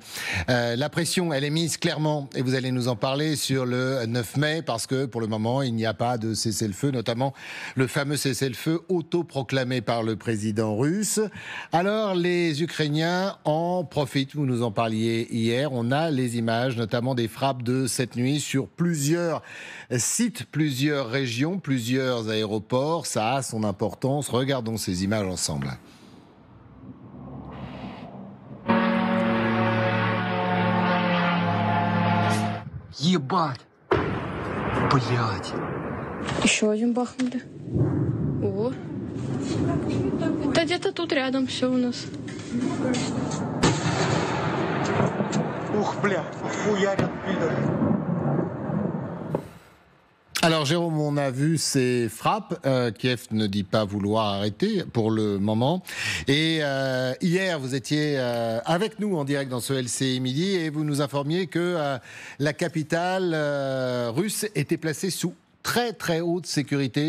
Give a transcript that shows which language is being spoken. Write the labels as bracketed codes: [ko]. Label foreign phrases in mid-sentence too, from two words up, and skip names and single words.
[fr] La pression, elle est mise clairement, et vous allez nous en parler, sur le 9 mai, parce que pour le moment, il n'y a pas de cessez-le-feu, notamment le fameux cessez-le-feu autoproclamé par le président russe. Alors les Ukrainiens en profitent, vous nous en parliez hier. On a les images, notamment des frappes de cette nuit sur plusieurs sites, plusieurs régions, plusieurs aéroports. Ça a son importance. Regardons ces images ensemble. [ru] Ебать! Блядь! Еще один бахнули. О. Да где-то тут рядом все у нас. Ух, блядь! Хуярят, пидоры! [fr] Alors Jérôme, on a vu ces frappes. Kiev ne dit pas vouloir arrêter pour le moment. Et hier, vous étiez avec nous en direct dans ce LCI Midi et vous nous informiez que la capitale russe était placée sous très très haute sécurité.